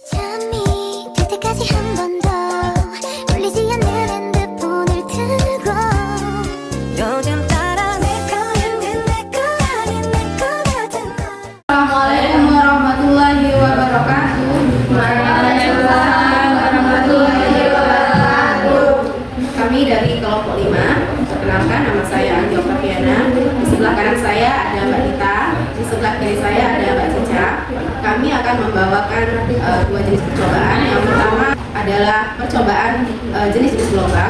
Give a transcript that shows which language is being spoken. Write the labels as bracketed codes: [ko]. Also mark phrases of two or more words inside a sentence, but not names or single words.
[ko] 잠이 들 때까지 한 번 더 울리지 않는 핸드폰을 들고 요즘 따라 내 거였는 내 거 아닌 내 거 같은 너. [ar] السلام عليكم ورحمة الله وبركاته. وعليكم السلام ورحمة الله وبركاته. [id] Kami dari kelompok 5. Perkenalkan, nama saya Andi Oktaviana. Di sebelah kanan saya ada Mbak Dita. Di sebelah kiri saya ada Mbak Cica. Kami akan membawakan dua jenis percobaan. Yang pertama adalah percobaan jenis-jenis gelombang.